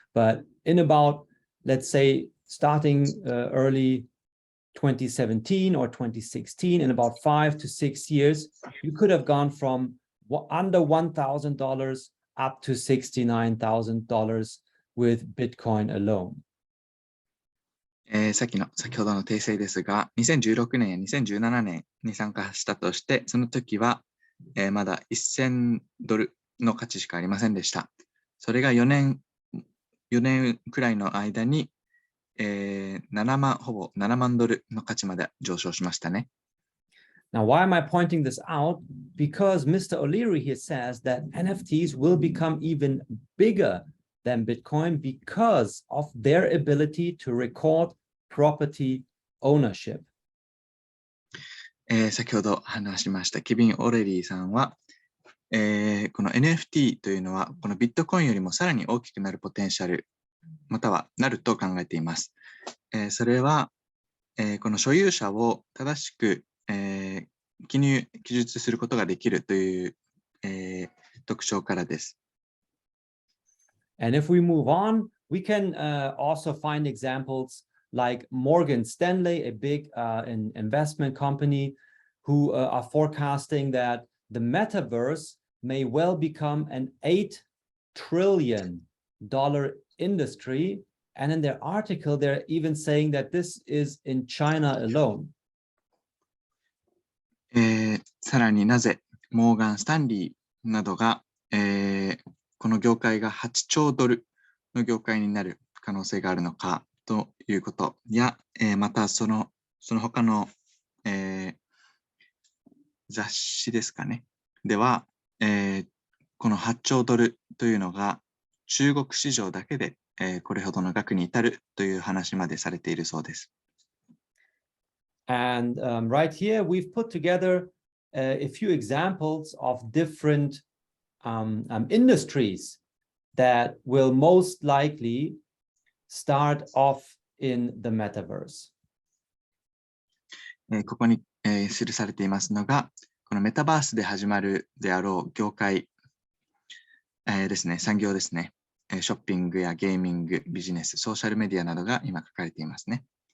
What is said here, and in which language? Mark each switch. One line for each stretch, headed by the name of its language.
English: But in about, let's say, starting early 2017 or 2016, in about 5 to 6 years, you could have gone from under $1,000 up to $69,000 with Bitcoin alone.
Japanese: 先ほどの訂正ですが、2016年や2017年に参加したとして、その時は、まだ$1000の価値しかありませんでした。それが4年くらいの間に、ほぼ7万ドルの価値まで上昇しましたね。
English: Now, why am I pointing this out? Because Mr. O'Leary here says that NFTs will become even bigger than Bitcoin because of their ability to record property ownership.
Japanese: 先ほど話しましたケビン・オレリーさんは、この NFT というのはこのビットコインよりもさらに大きくなるポテンシャルまたはなると考えています。それは、この所有者を正しく、記述することができるという、特徴からです。
English: And if we move on, we can also find examples like Morgan Stanley, a big investment company, who are forecasting that the metaverse may well become an $8 trillion industry. And in their article, they're even saying that this is in China alone.
Japanese: さらになぜモーガン・スタンリーなどが、この業界が8兆ドルの業界になる可能性があるのかということや、またその他の、雑誌ですかね。では、この8兆ドルというのが中国市場だけで、これほどの額に至るという話までされているそうです。 And right here, we've put together a few examples of different industries that will most likely start off in the metaverse. ここに、記されていますのが、このメタバースで始まるであろう業界、ですね、産業ですね。ショッピングやゲーミング、ビジネス、ソーシャルメディアなどが今書かれていますね。